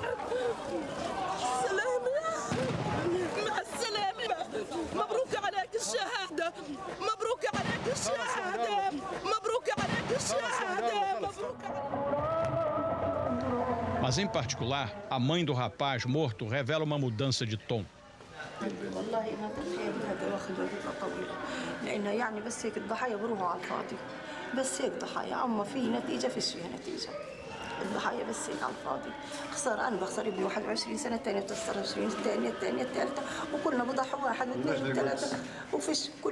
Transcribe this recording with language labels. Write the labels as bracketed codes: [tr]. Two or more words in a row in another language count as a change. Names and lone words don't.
[pt] Mas, em particular, a mãe do rapaz morto revela uma mudança de tom. [ar] لأنه يعني بس هيك الضحايا بروحوا على الفاضي بس هيك ضحايا أما في نتيجة فيش فيها نتيجة الضحايا بس هيك على الفاضي خسارة أنا بخسر ابني 21 سنة الثانية بتخسر 20 الثانية الثالثة وكلنا بضحوا واحد واثنين وثلاثة وفيش كله